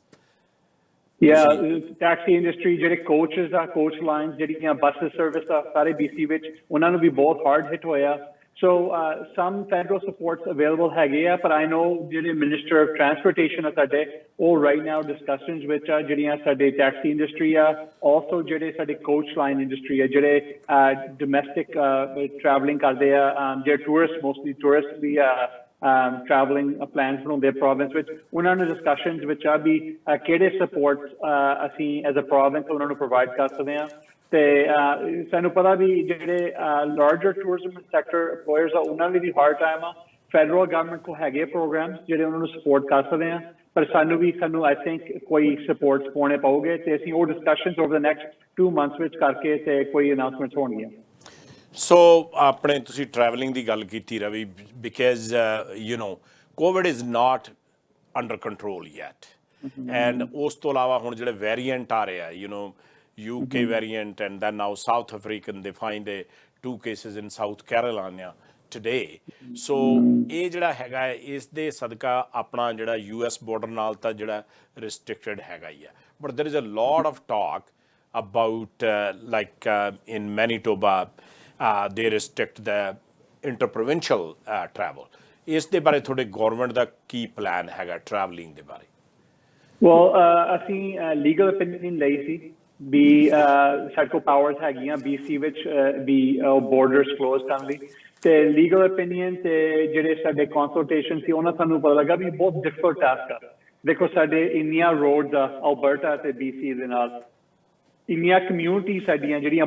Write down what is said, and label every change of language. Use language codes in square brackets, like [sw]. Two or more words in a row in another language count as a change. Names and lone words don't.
[en] taxi industry [pa] ਜਿਹੜੇ ਕੋਚਸ ਆ [en] coach lines [pa] ਜਿਹੜੀਆਂ [en] bus service [pa] ਆ ਸਾਰੇ BC ਵਿੱਚ ਉਹਨਾਂ ਨੂੰ ਵੀ ਬਹੁਤ [en] hard hit [pa] ਹੋਇਆ ਸੋ [en] some federal supports available [pa] ਹੈਗੇ ਆ ਪਰ [en] I know [pa] ਜਿਹੜੇ [en] minister of [pa] ਟਰਾਂਸਪੋਰਟੇਸ਼ਨ ਆ ਸਾਡੇ ਉਹ [en] right now discussions [pa] ਵਿੱਚ ਆ ਜਿਹੜੀਆਂ ਸਾਡੇ [en] taxi industry [pa] ਆ ਆਲਸੋ ਜਿਹੜੇ ਸਾਡੇ [en] coach line industry [pa] ਆ ਜਿਹੜੇ [en] domestic traveling [pa] ਕਰਦੇ ਆ ਜਿਹੜੇ [en] tourist mostly tourist [pa] ਵੀ [en] traveling plans [pa] ਬਣਾਉਂਦੇ ਪ੍ਰੋਵਿੰਸ ਵਿੱਚ ਉਹਨਾਂ ਨੂੰ ਡਿਸਕਸ਼ਨਸ ਵਿੱਚ ਆ ਵੀ ਕਿਹੜੇ ਸਪੋਰਟਸ ਅਸੀਂ [en] as a province [pa] ਉਹਨਾਂ ਨੂੰ ਪ੍ਰੋਵਾਈਡ ਕਰ ਸਕਦੇ ਹਾਂ ਤੇ ਸਾਨੂੰ ਪਤਾ ਵੀ ਜਿਹੜੇ [en] larger tourism sector employers [pa] ਆ ਉਹਨਾਂ ਲਈ ਵੀ [en] hard time [pa] ਆ [en] federal government [pa] ਕੋਲ ਹੈਗੇ ਪ੍ਰੋਗਰਾਮਸ ਜਿਹੜੇ ਉਹਨਾਂ ਨੂੰ ਸਪੋਰਟ ਕਰ ਸਕਦੇ ਆ ਪਰ ਸਾਨੂੰ [en] I think [pa] ਕੋਈ ਸਪੋਰਟਸ ਪਾਉਣੇ ਪਊਗੇ ਤੇ ਅਸੀਂ ਉਹ [en] discussions over the next [pa] 2 months ਵਿੱਚ ਕਰਕੇ ਤੇ ਕੋਈ ਅਨਾਉਂਸਮੈਂਟਸ ਹੋਣਗੀਆਂ ਸੋ ਆਪਣੇ ਤੁਸੀਂ ਟਰੈਵਲਿੰਗ ਦੀ ਗੱਲ ਕੀਤੀ ਰਵੀ [en] because you know COVID is not under control yet and [pa] ਉਸ ਤੋਂ ਇਲਾਵਾ ਹੁਣ ਜਿਹੜੇ ਵੇਰੀਐਂਟ ਆ ਰਹੇ ਆ [en] you know UK variant and then now South African they find 2 cases in South Carolina today so [pa] ਇਹ ਜਿਹੜਾ ਹੈਗਾ ਇਸ ਦੇ ਸਦਕਾ ਆਪਣਾ ਜਿਹੜਾ US border ਨਾਲ ਤਾਂ ਜਿਹੜਾ restricted ਹੈਗਾ ਹੀ ਆ [en] but there is a lot of talk about like in Manitoba they restrict the interprovincial travel [pa] ਇਸ ਦੇ ਬਾਰੇ ਤੁਹਾਡੇ ਗਵਰਨਮੈਂਟ ਦਾ ਕੀ ਪਲਾਨ ਹੈਗਾ ਟਰੈਵਲਿੰਗ ਦੇ ਬਾਰੇ well ਅਸੀਂ [en] legal opinion [pa] ਲਈ ਸੀ ਵੀ ਸਾਡੇ ਕੋਲ ਪਾਵਰਸ ਹੈਗੀਆਂ BC ਵਿੱਚ ਵੀ [en] borders close [pa] ਕਰਨ ਲਈ ਤੇ [en] legal opinion [pa] ਤੇ ਜਿਹੜੇ ਸਾਡੇ ਕੰਸਲਟੇਸ਼ਨ ਸੀ ਉਹਨਾਂ ਸਾਨੂੰ ਪਤਾ ਲੱਗਾ ਵੀ ਬਹੁਤ [en] difficult task [pa] ਆ ਦੇਖੋ ਸਾਡੇ ਇੰਨੀਆਂ ਰੋਡਸ ਆ ਅਲਬਰਟਾ ਤੇ BC ਦੇ ਨਾਲ ਇੰਨੀਆਂ ਕਮਿਊਨਿਟੀ ਸਾਡੀਆਂ ਜਿਹੜੀਆਂ